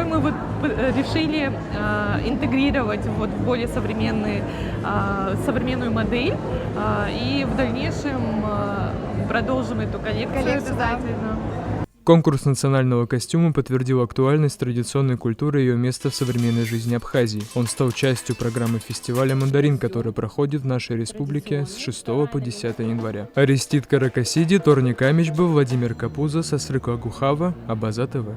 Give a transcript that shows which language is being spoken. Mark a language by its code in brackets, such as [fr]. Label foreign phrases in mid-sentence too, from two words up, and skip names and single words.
[ru] Мы вот решили интегрировать вот в более современную модель, и в дальнейшем продолжим эту коллекцию обязательно. Конкурс национального костюма подтвердил актуальность традиционной культуры и ее место в современной жизни Абхазии. Он стал частью программы фестиваля «Мандарин», который проходит в нашей республике с 6 по 10 января. Арестит Каракасиди, Торник Амичба, Владимир Капуза, Сасрыка Гухава, Абаза ТВ.